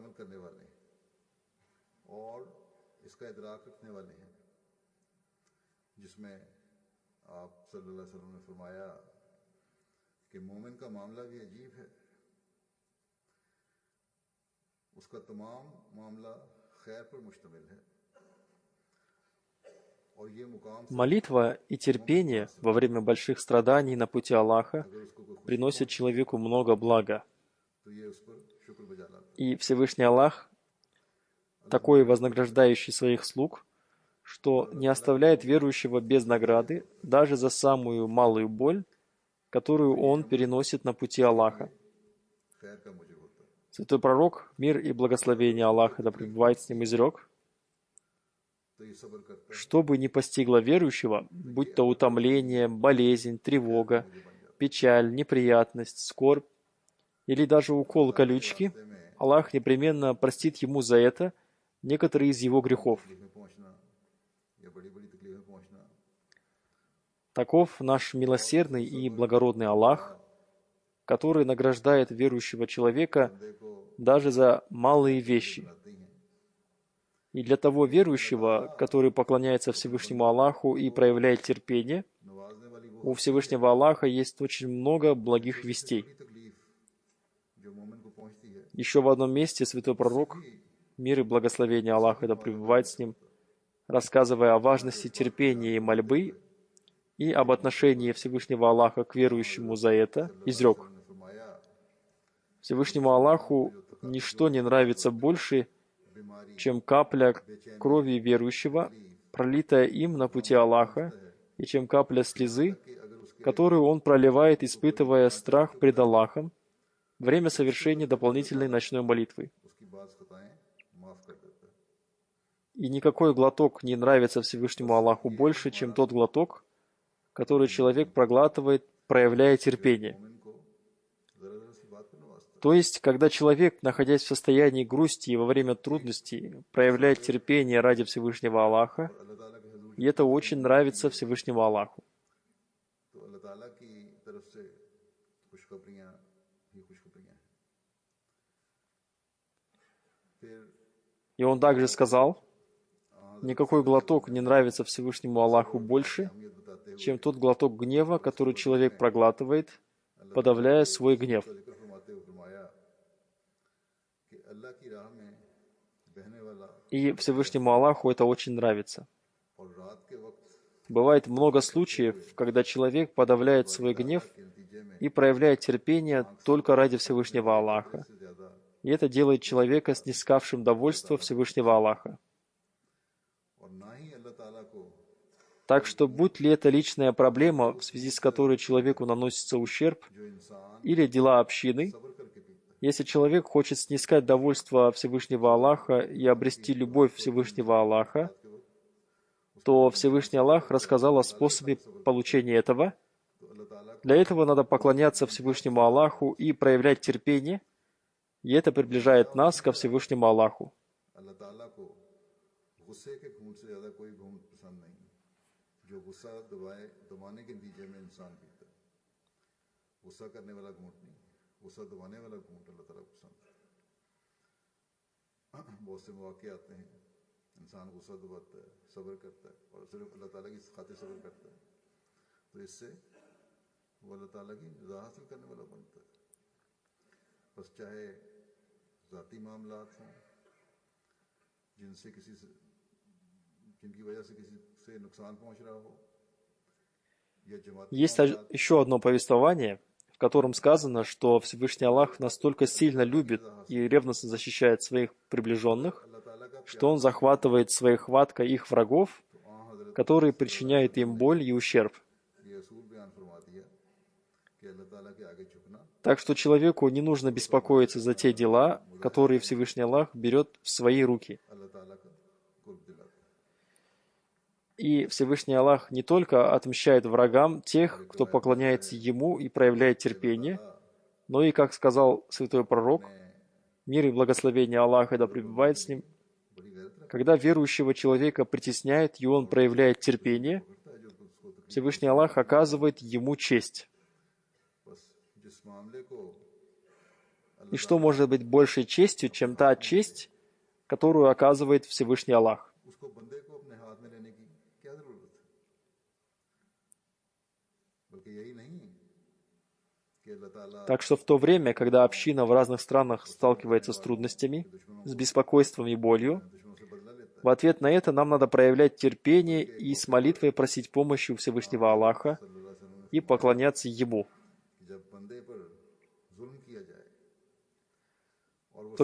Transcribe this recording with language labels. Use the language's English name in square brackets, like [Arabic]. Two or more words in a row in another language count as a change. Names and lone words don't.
[Urdu] عمل کرنے والے ہیں اور اس کا ادراک رکھنے والے ہیں جس میں آپ [Arabic] صلی اللہ علیہ وسلم [Urdu] نے فرمایا کہ مومن کا معاملہ بھی عجیب ہے، اس کا تمام معاملہ خیر پر مشتمل ہے اور یہ مقام [Russian] Молитва и терпение во время больших страданий на пути Аллаха [Urdu] اگر اس کو کوئی خوشی [Russian] приносят человеку много блага. [Urdu] تو یہ اس پر شکر بجا لاتا ہے. [Russian] И Всевышний Аллах такой вознаграждающий своих слуг, что не оставляет верующего без награды даже за самую малую боль, которую он переносит на пути Аллаха. [Urdu] خیر کا مجھے ہوتا ہے. [Russian] Святой пророк, мир и благословение Аллаха да пребывает с ним, изрек: [Urdu] تو یہ صبر کرتا ہے [Russian] что бы ни постигло верующего, будь то утомление, болезнь, тревога, печаль, неприятность, скорбь или даже укол колючки, Аллах непременно простит ему за это некоторые из его грехов. [Urdu] تکلیف میں پہنچنا یا بڑی بڑی تکلیف میں پہنچنا [Russian] Таков наш милосердный и благородный Аллах, который награждает верующего человека [Urdu] بندے کو [Russian] даже за малые вещи. [Urdu] بناتی ہیں. [Russian] И для того верующего, который поклоняется Всевышнему Аллаху и проявляет терпение, [Urdu] نوازنے والی وہ [Russian] у Всевышнего Аллаха есть очень много благих вестей. [Urdu] بڑی تکلیف جو مومن کو پہنچتی ہے [Russian] Еще в одном месте святой пророк, мир и благословение Аллаха да пребывает с ним, рассказывая о важности терпения и мольбы и об отношении Всевышнего Аллаха к верующему за это, изрек: [Urdu] نے فرمایا [Russian] Всевышнему Аллаху ничто не нравится больше, [Urdu] बीमारी [Russian] чем капля крови верующего, пролитая им на пути Аллаха, и чем капля слезы, [Urdu] کہ اگر اس کے [Russian] которую он проливает, испытывая страх пред Аллахом, время совершения дополнительной ночной молитвы. [Urdu] اس کی بات خطائیں معاف کر دیتا ہے. [Russian] И никакой глоток не нравится Всевышнему Аллаху больше, чем тот глоток, который человек проглатывает, проявляя терпение. [Urdu] مومن کو ذرا ذرا سی بات پر نوازتا ہے. [Russian] То есть, когда человек, находясь в состоянии грусти и во время трудностей, проявляет терпение ради Всевышнего Аллаха, [Urdu] اللہ تعالیٰ کے حضور [Russian] и это очень нравится Всевышнему Аллаху. [Urdu] تو اللہ تعالیٰ کی طرف سے خوشخبریاں ہی خوشخبریاں ہیں. फिर [Russian] И он также сказал: никакой глоток не нравится Всевышнему Аллаху больше, [Urdu] اہمیت بتاتے ہوئے [Russian] чем тот глоток гнева, который человек проглатывает, подавляя свой гнев. [Urdu] اس کا ذکر فرماتے ہوئے فرمایا کہ اللہ کی راہ میں بہنے والا [Russian] И Всевышнему Аллаху это очень нравится. [Urdu] اور رات کے وقت [Russian] Бывает много случаев, когда человек подавляет свой гнев [Urdu] کے نتیجے میں [Russian] и проявляет терпение только ради Всевышнего Аллаха. [Urdu] سے زیادہ [Russian] И это делает человека снискавшим довольство Всевышнего Аллаха. [Urdu] اور نہ ہی اللہ تعالیٰ کو [Russian] Так что, будь ли это личная проблема, в связи с которой человеку наносится ущерб, [Urdu] جو انسان [Russian] или дела общины, [Urdu] صبر کر کے پیتا ہے [Russian] если человек хочет снискать довольство Всевышнего Аллаха и обрести любовь Всевышнего Аллаха, то Всевышний Аллах рассказал о способе получения этого. [Urdu] تو اللہ تعالیٰ [Russian] Для этого надо поклоняться Всевышнему Аллаху и проявлять терпение, и это приближает нас ко Всевышнему Аллаху. [Urdu] اللہ تعالیٰ کو غصے کے گھونٹ سے زیادہ کوئی گھونٹ پسند نہیں جو غصہ دبانے کے نتیجے میں انسان پیتا ہے. غصہ کرنے والا گھونٹ نہیں، غصہ دبانے والا گھونٹ اللہ تعالیٰ کو پسند ہے. بہت سے موقعے آتے ہیں انسان غصہ دباتا ہے، صبر کرتا ہے اور صرف اللہ تعالیٰ کی خاطر صبر کرتا ہے، تو اس سے وہ اللہ تعالیٰ کی رضا حاصل کرنے والا بنتا ہے. بس چاہے ذاتی معاملات ہوں جن کی وجہ سے کسی سے نقصان پہنچ رہا ہو یا جماعتی [Russian] Есть [Urdu] मामलात [Russian] еще одно повествование, в котором сказано, что Всевышний Аллах настолько сильно любит и ревностно защищает своих приближенных, [Urdu] اللہ تعالیٰ کا [Russian] что Он захватывает своей хваткой их врагов, [Urdu] وہاں حضرت [Russian] которые причиняют им боль и ущерб. [Urdu] یہ اصول بیان فرما دیا کہ اللہ تعالیٰ کے آگے جھکنا [Russian] Так что человеку не нужно беспокоиться за те дела, которые Всевышний Аллах берет в свои руки. [Urdu] اللہ تعالیٰ کا قرب دلاتا ہے. [Russian] И Всевышний Аллах не только отмщает врагам тех, кто поклоняется Ему и проявляет терпение, но и, как сказал святой пророк, мир и благословение Аллаха да пребывает с ним, [Urdu] بڑی غیرت رکھتا [Russian] когда верующего человека притесняет, и он проявляет терпение, [Urdu] ہے جو اس کو تکلیف [Russian] Всевышний Аллах оказывает ему честь. [Urdu] بس جس معاملے کو [Russian] И что может быть большей честью, чем та честь, которую оказывает Всевышний Аллах? [Urdu] اس کو بندے کو اپنے ہاتھ میں لینے کی کیا ضرورت ہے، بلکہ یہی نہیں کہ اللہ تعالیٰ [Russian] Так что в то время, когда община в разных странах сталкивается с трудностями, с беспокойством и болью, [Urdu] دشمنوں سے بدلہ لیتا [Russian] в ответ на это нам надо проявлять терпение и с молитвой просить помощи у Всевышнего Аллаха [Urdu] है। [Arabic] صلی اللہ علیہ وسلم [Russian] и поклоняться Ему. [Urdu] کہ جب بندے پر ظلم کیا جائے اور وہ